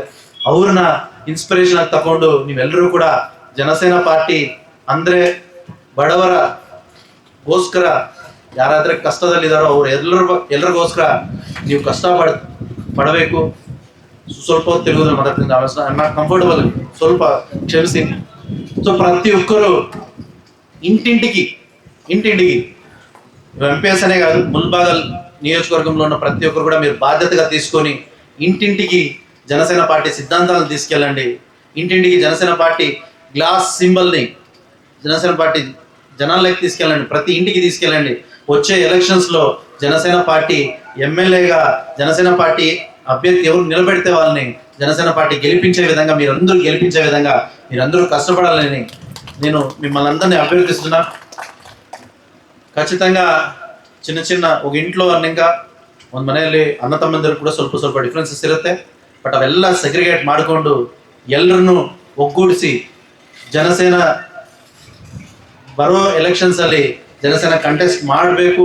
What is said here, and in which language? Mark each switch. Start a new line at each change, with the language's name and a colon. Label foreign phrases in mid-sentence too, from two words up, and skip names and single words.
Kannada: ಅವ್ರನ್ನ ಇನ್ಸ್ಪಿರೇಷನ್ ಆಗಿ ತಗೊಂಡು ನೀವೆಲ್ಲರೂ ಕೂಡ ಜನಸೇನಾ ಪಾರ್ಟಿ ಅಂದ್ರೆ ಬಡವರಗೋಸ್ಕರ, ಯಾರಾದ್ರೆ ಕಷ್ಟದಲ್ಲಿದ್ದಾರೋ ಅವ್ರು ಎಲ್ಲರಿಗೋಸ್ಕರ ನೀವು ಕಷ್ಟ ಪಡಬೇಕು. ಸ್ವಲ್ಪ ಹೊತ್ತು ತೆಲುಗುದಲ್ಲಿ ಮಾತಾಡ್ತೀನಿ,
English: I am not comfortable,
Kannada: ಸ್ವಲ್ಪ ಕ್ಷಮಿಸಿ.
Telugu: ಸೊ ಪ್ರತಿಯೊಬ್ಬರು ఇంటింటికి MPS అనే కాదు, ముల్బాగల్ నియోజకవర్గంలో ఉన్న ప్రతి ఒక్కరు కూడా మీరు బాధ్యతగా తీసుకొని ఇంటింటికి జనసేన పార్టీ సిద్ధాంతాలను తీసుకెళ్ళండి. ఇంటింటికి జనసేన పార్టీ
English: glass symbolని
Telugu: జనసేన పార్టీ జనాల్లోకి తీసుకెళ్ళండి, ప్రతి ఇంటికి తీసుకెళ్ళండి. వచ్చే ఎలక్షన్స్లో జనసేన పార్టీ ఎమ్మెల్యేగా జనసేన పార్టీ అభ్యర్థి ఎవరు నిలబెడితే వాళ్ళని జనసేన పార్టీ గెలిపించే విధంగా, మీరందరూ గెలిపించే విధంగా మీరందరూ కష్టపడాలని నేను మిమ్మల్ని అందరినీ అభ్యర్థిస్తున్నా. ఖచితంగా చిన్న ఒక ఇంట్లో
Kannada: ಅನ್ನಂಗ ಒಂದು ಮನೆಯಲ್ಲಿ ಅಣ್ಣ ತಮ್ಮಂದಿರು ಕೂಡ ಸ್ವಲ್ಪ ಡಿಫ್ರೆನ್ಸಸ್ ಇರುತ್ತೆ. ಬಟ್ ಅವೆಲ್ಲ ಸೆಗ್ರಿಗೇಟ್ ಮಾಡಿಕೊಂಡು ಎಲ್ಲರನ್ನು ಒಗ್ಗೂಡಿಸಿ ಜನಸೇನಾ ಬರೋ ಎಲೆಕ್ಷನ್ಸ್ ಅಲ್ಲಿ ಜನಸೇನಾ ಕಂಟೆಸ್ಟ್ ಮಾಡಬೇಕು.